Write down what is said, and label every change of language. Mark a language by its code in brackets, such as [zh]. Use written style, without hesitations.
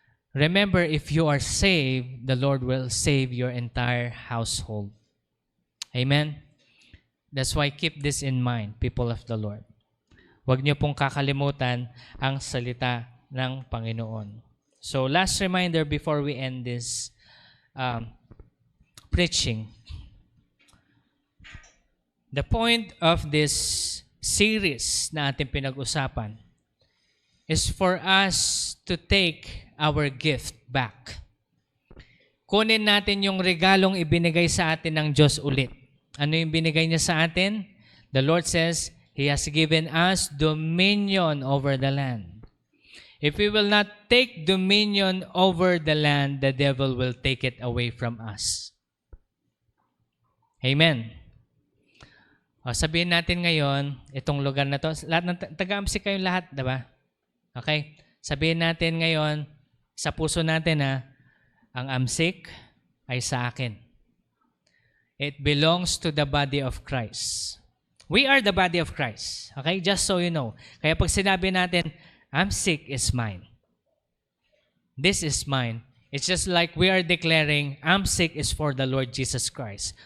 [en] Remember, if you are saved, the Lord will save your entire household. Amen? That's why keep this in mind, people of the Lord. [tl] Huwag niyo pong kakalimutan ang salita ng Panginoon. [en] So, last reminder before we end this preaching. The point of this series [tl] na ating pinag-usapan [en] is for us to take our gift back. [tl] Kunin natin yung regalong ibinigay sa atin ng Diyos ulit. Ano yung binigay niya sa atin? [en] The Lord says, He has given us dominion over the land. If we will not take dominion over the land, the devil will take it away from us. [tl] Amen. Sabihin natin ngayon, itong lugar na to, lahat ng taga-AMSIC kayong lahat, diba? Okay? Sabihin natin ngayon, sa puso natin ang AMSIC ay sa akin. [en] It belongs to the body of Christ. We are the body of Christ. Okay? Just so you know. [tl] Kaya pag sinabi natin, [en] AMSIC is mine. This is mine. It's just like we are declaring, AMSIC is for the Lord Jesus Christ.